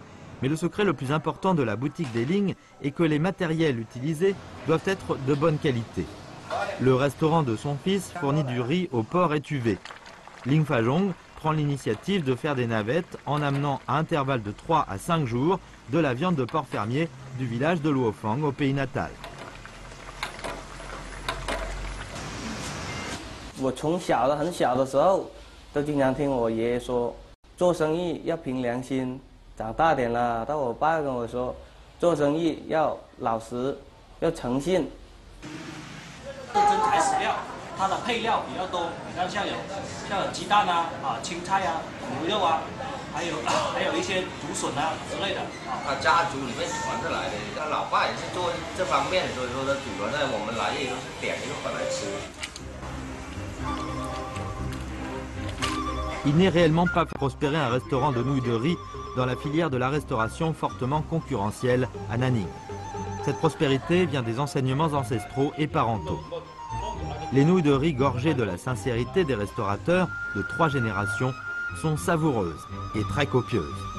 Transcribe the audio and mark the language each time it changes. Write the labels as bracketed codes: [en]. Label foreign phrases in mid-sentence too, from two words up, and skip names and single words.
[fr] Mais le secret le plus important de la boutique des Ling est que les matériels utilisés doivent être de bonne qualité. Le restaurant de son fils fournit du riz au porc étuvé. Ling Fazhong prend l'initiative de faire des navettes en amenant à intervalles de 3 à 5 jours de la viande de porc fermier du village de Luofang au pays natal. [zh] 我从小的很小的时候，都经常听我爷爷说，做生意要凭良心。长大点了，到我爸跟我说，做生意要老实，要诚信。真材实料，它的配料比较多，你看像有鸡蛋啊、青菜啊、牛肉啊，还有一些竹笋啊之类的。他家族里面传下来的，他老爸也是做这方面，所以说他祖传在我们来也都是点一个回来吃。 [fr] Il n'est réellement pas prospérer un restaurant de nouilles de riz dans la filière de la restauration fortement concurrentielle à Nanning. Cette prospérité vient des enseignements ancestraux et parentaux. Les nouilles de riz gorgées de la sincérité des restaurateurs de 3 générations sont savoureuses et très copieuses.